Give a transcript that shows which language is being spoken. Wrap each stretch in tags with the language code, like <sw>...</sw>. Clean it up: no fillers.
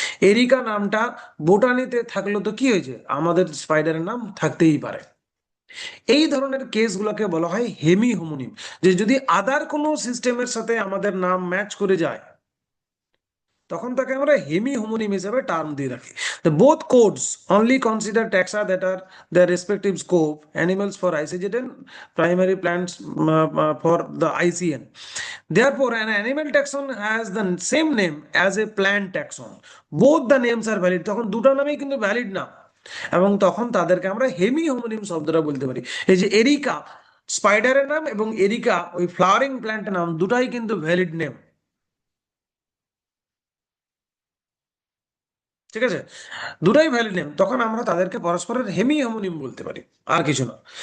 <bn>Areca নামটা বোটানিতে থাকলো তো কি হয়েছে, আমাদের স্পাইডারের নাম থাকতেই পারে। এই ধরনের কেসগুলোকে বলা হয় হেমি হোমোনিম, যে যদি আদার কোনো সিস্টেমের সাথে আমাদের নাম ম্যাচ করে যায়, তখন তাকে আমরা হেমি হোমোনিম হিসেবে টার্ম দিয়ে রাখি।</bn> <en>The both codes only consider taxa that are their respective scope, animals for ICGN, primary plants for the ICN. Therefore, an animal taxon has the same name as a plant taxon. Both the names are valid.</en> <bn>তখন দুটো নামই কিন্তু valid না, এবং তখন তাদেরকে আমরা hemi homonym শব্দটা বলতে পারি। এই যে এরিকা স্পাইডারের নাম এবং এরিকা ওই ফ্লাওয়ারিং প্ল্যান্টের নাম, দুটাই কিন্তু ভ্যালিড নেম। ঠিক আছে, দুটাই ভ্যালিড নেম, তখন আমরা তাদেরকে পরস্পরের হেমি হোমোনিম বলতে পারি, আর কিছু না।</bn>